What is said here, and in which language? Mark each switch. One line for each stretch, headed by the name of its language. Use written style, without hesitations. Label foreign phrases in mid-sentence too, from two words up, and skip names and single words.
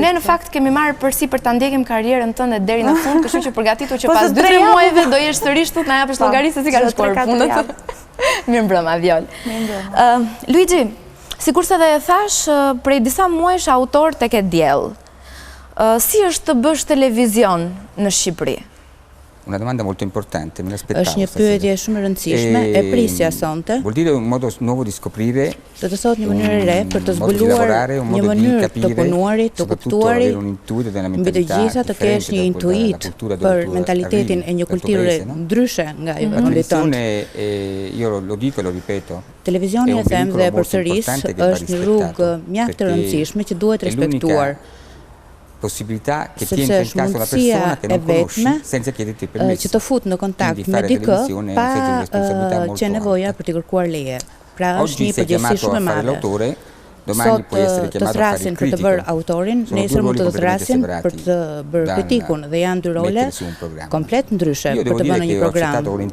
Albanian: Ne në fakt kemi marrë përsi për ta ndjekim karrierën tënde deri në fund, kështu që përgatitu që pas 2-3 muajve do jesh sërish tu na japësh llogari se si ka shkuar puna. Mirëmbrëma Viol. Luigi, sikurse edhe e thash, prej disa muajsh autor tek E Diell. Si është të bësh televizion në Shqipëri?
Italian: Una domanda molto importante, me l'aspettavo.
Albanian: Është një pyetje shumë e rëndësishme, e prisja sonte.
Italian: Vuol dire un modo nuovo di scoprire.
Albanian: Do të thotë një mënyrë re për të zbuluar një mënyrë të punuarit, të kuptuarit, mbi të gjitha të kesh një intuit për mentalitetin e një kulture ndryshe nga ajo e tonë.
Italian: Io lo dico e lo ripeto.
Albanian: Televizioni e them dhe përsëris është një rrugë mjaft e rëndësishme që duhet respektuar.
Italian: Possibilità che tiene in casa una persona che non conosci senza chiederti permesso.
Albanian: Që të fut në kontakt me dikë pa që nevoja për të kërkuar leje. Pra është një përgjegjësi shumë e madhe. Sot të thrasin për të bërë autorin, nesër mund të thrasin për të bërë kritikun dhe janë dy role komplet ndryshe për të bënë një program.